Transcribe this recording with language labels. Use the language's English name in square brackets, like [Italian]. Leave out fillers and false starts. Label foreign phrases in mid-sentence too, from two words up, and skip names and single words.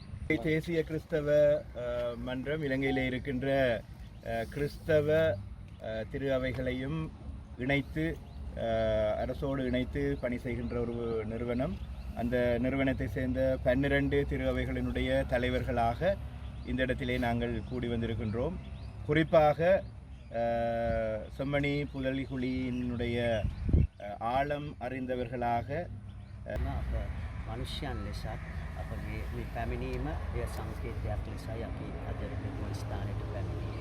[Tamil] தேசிய கிறிஸ்தவ மன்றம் இலங்கையில் இருக்கின்ற கிறிஸ்தவ திரு அவைகளையும் இணைத்து அரசோடு இணைத்து பணி செய்கின்ற ஒரு நிறுவனம். அந்த நிறுவனத்தை சேர்ந்த 12 திரு அவைகளினுடைய தலைவர்களாக இந்த இடத்திலே நாங்கள் கூடி வந்திருக்கின்றோம். குறிப்பாக செம்மணி புதலிகுழியினுடைய ஆழம் அறிந்தவர்களாக [Sinhala] මනුෂ්‍යයන් ලෙසත් අපගේ මේ පැමිණීම එය සංකේතයක් ලෙසයි අපි අද මෙම ස්ථානයට පැමිණියේ.